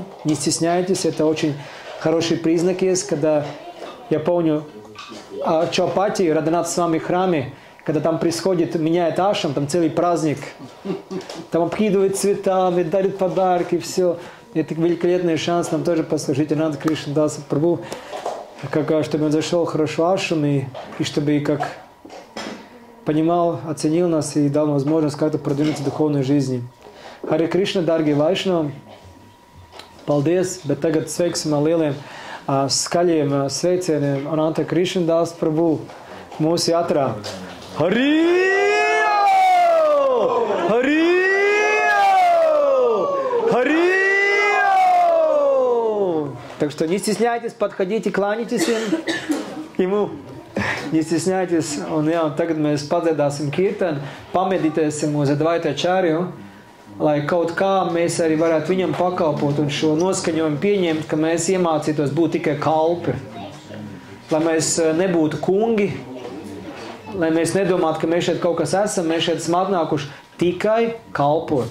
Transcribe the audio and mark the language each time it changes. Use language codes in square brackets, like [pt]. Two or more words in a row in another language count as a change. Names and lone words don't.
[ru] Не стесняйтесь, это очень хороший признак есть, когда, я помню, в Чаупати, Радханаth Свами храме, когда там происходит, меняет ашрам, там целый праздник, там обкидывают цветами, дарят подарки, все. Это великолепный шанс нам тоже послужить Ананта Кришнадасу Прабху, чтобы он зашел хорошо в ашрам, и чтобы как понимал, оценил нас и дал возможность как-то продвинуться в духовной жизни. Харе Кришна, дорогие Вайшнави, [lv] paldies, bet tagad sveiksim ar lieliem skaļiem sveicieniem Ananta Krishnadas Prabhu mūsu jatrā. Harijo! Harijo! Harijo! [ru] Так что не стесняйтесь, подходите, кланяйтесь ему. Не стесняйтесь, [lv] un tagad mēs padziedāsim kirtani, pameditēsim uz Advaita Čāriju, lai kaut kā mēs arī varētu viņam pakalpot un šo noskaņojumu pieņemt, ka mēs iemācītos būt tikai kalpi. Lai mēs nebūtu kungi, lai mēs nedomātu, ka mēs šeit kaut kas esam, mēs šeit esam atnākuši tikai kalpot.